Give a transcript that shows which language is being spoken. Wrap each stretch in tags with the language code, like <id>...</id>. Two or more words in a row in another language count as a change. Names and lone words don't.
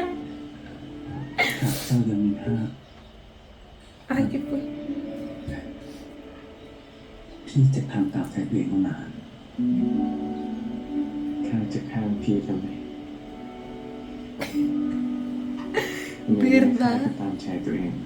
<th>หากเจ้ายังมีห้า</th> <es>Ay, ¿qué fue?</es> <th>พี่จะทำตามใจตัวเองมานาน ข้าจะข้ามพี่ทำไม</th> <es>¿Verdad?</es> <th>ตามใจตัวเอง</th>